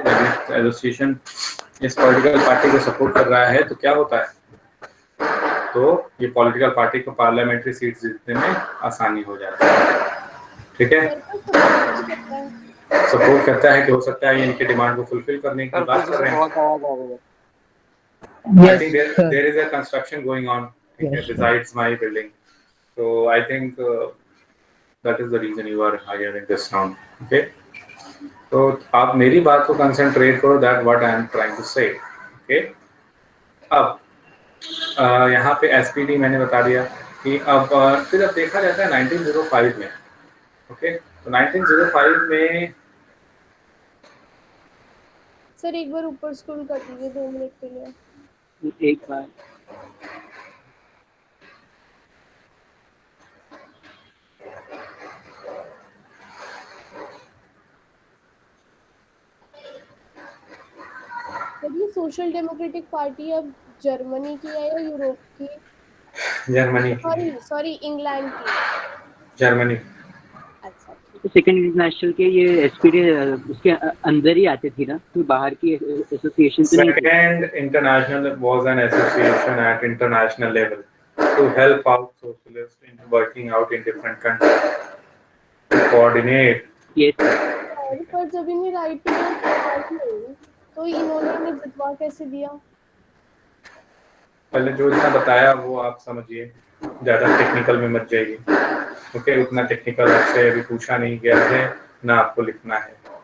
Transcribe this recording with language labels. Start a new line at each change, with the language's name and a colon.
Hindi: जब एसोसिएशन इस political party को सपोर्ट कर रहा है तो क्या होता है, तो ये पॉलिटिकल पार्टी को पार्लियामेंट्री सीट जीतने में आसानी हो जाती है, ठीक है। सपोर्ट करता है कि हो सकता है ये इनके डिमांड को फुलफिल करने की बात कर रहे हैं।
English: I think there is a construction going on besides my building, so I think that is the reason you are hearing this sound, okay।
Hindi: तो आप मेरी बात को कंसंट्रेट करो,
English: that what I am trying to say, okay।
Hindi: अब यहाँ पे SPD मैंने बता दिया कि अब फिर अब देखा जाता है 1905 में, ओके। तो 1905 में सर एक बार ऊपर स्क्रॉल कर दीजिए 2 मिनट के लिए। एक बार सर ये सोशल डेमोक्रेटिक पार्टी अब जर्मनी की है या यूरोप की? जर्मनी की। सॉरी सॉरी, इंग्लैंड की। जर्मनी। अच्छा ठीक। तो सेकंड इंटरनेशनल के ये एसपीडी उसके अंदर ही आते थी ना, कोई बाहर की एसोसिएशन तो नहीं थी?
English: Second international was an association at international level to help out socialists in working out in different countries, to coordinate.
Hindi: ये पर जब इन्हें राइट टू वोट नहीं तो इन्होंने इन्हें जितवा कैसे दिया? पहले जो इतना बताया वो आप समझिए, ज़्यादा टेक्निकल में मत जाइए। ओके, उतना टेक्निकल आपसे अभी पूछा नहीं गया है, ना आपको लिखना है।